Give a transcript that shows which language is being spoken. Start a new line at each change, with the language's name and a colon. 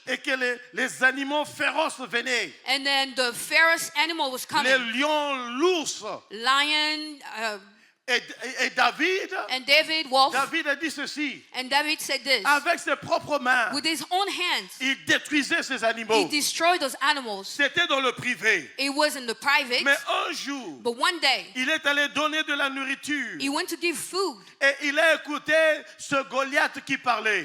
French: et que les animaux féroces venaient,
English: And then the fiercest animal was
French: les
English: coming.
French: lions, l'ours,
English: Lion,
French: et David,
English: and David, wolf.
French: David a dit ceci,
English: And David said this.
French: avec ses propres mains,
English: With his own hands,
French: il détruisait ces
English: he
French: animaux.
English: destroyed those animals.
French: C'était dans le privé.
English: It was in the private.
French: Mais un jour,
English: But one day,
French: il est allé donner de la nourriture.
English: he went to give food.
French: Et il a écouté ce Goliath qui parlait.